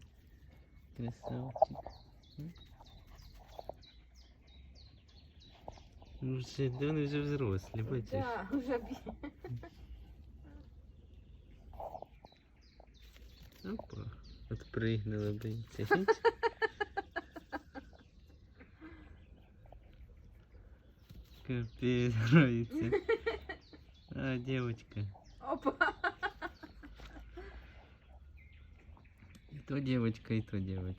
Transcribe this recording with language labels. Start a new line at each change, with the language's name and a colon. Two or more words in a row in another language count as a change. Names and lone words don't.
Russian: Красавчик.
Ukrainian: Вже, да вони вже взрослі, бачиш? Да, вже б'є.
Russian: Опа, отпрыгнула, боится. Хить. Капец, нравится. А, девочка. Опа. И то девочка, и то девочка.